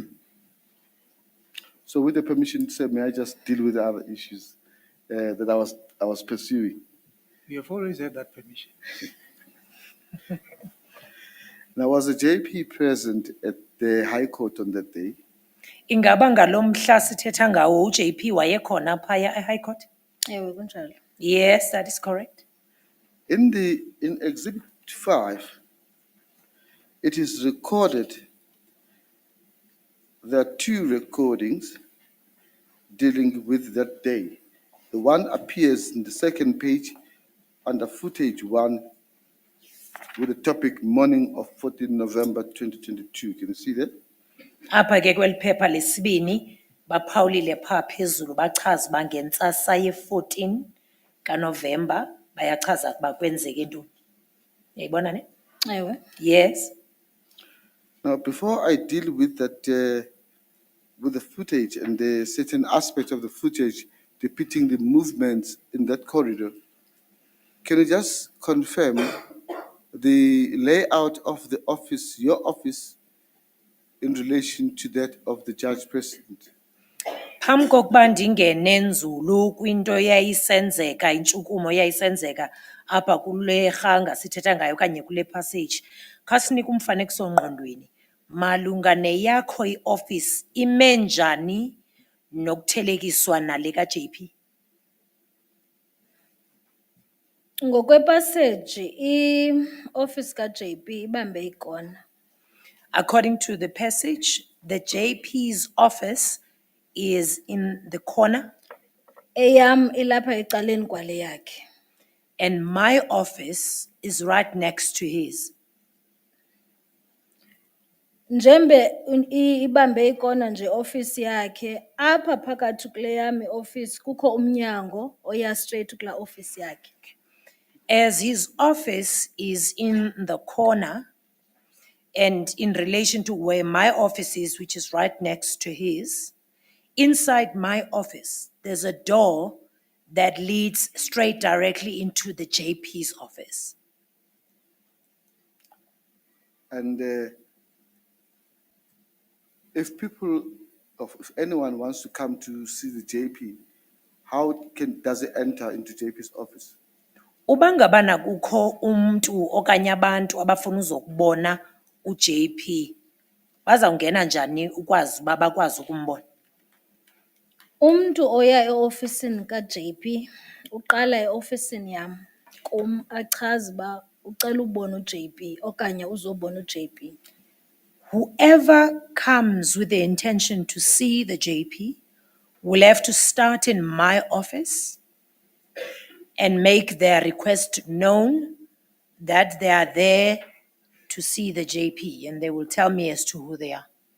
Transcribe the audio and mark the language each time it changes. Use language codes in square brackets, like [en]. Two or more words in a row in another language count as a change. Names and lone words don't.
[en] So, with the permission, sir, may I just deal with the other issues that I was pursuing? You have always had that permission. Now, was the JP present at the High Court on that day? [xh] Ingaba ngalo mhla sithetha ngawo uJP wayekhona phaya eHigh Court? Ewe kunjalo. [en] Yes, that is correct. In Exhibit 5, it is recorded. There are 2 recordings dealing with that day. The one appears in the second page under footage 1 with the topic morning of 14 November 2022. Can you see that? [xh] Apha ke kweli phepha lesibini baphawulile phaa phezulu bachaza uba ngentsasa ye-14 kaNovemba bayachaza ukuba kwenzeke ntoni. Uyayibona ne? Ewe. [en] Yes. Now, before I deal with that, with the footage and the certain aspects of the footage depicting the movements in that corridor, can you just confirm the layout of the office, your office, in relation to that of the judge president? [xh] Phambi kokuba ndingene nzulu kwinto eyayisenzeka, intshukumo eyayisenzeka apha kule rhanga sithetha ngayo okanye kule passage, khasinika umfanekiso ngqondweni malunga neyakho ioffice ime njani nokuthelekiswa nale ka-JP. Ngokwepaseji i-office ka-JP ibambe ikona. [en] According to the passage, the JP's office is in the corner [xh] Eyam ilapha ecaleni kwale yakhe. [en] and my office is right next to his. [xh] Njembe ibambe ikona nje office yakhe, apha phakathi kule yam office kukho umnyango oya straight kula office yakhe. [en] As his office is in the corner and in relation to where my office is, which is right next to his, inside my office, there's a door that leads straight directly into the JP's office. And if anyone wants to come to see the JP, does it enter into JP's office? [xh] Uba ngabana kukho umntu okanye abantu abafuna uzokubona uJP, bazawungena njani ukwazi uba bakwazi ukumbona? Umntu oya eofisini ka-JP uqala eofisini yam kum achaze uba ucela ubona uJP okanye uzobona uJP. [en] Whoever comes with the intention to see the JP will have to start in my office and make their request known that they are there to see the JP, and they will tell me as to who they are.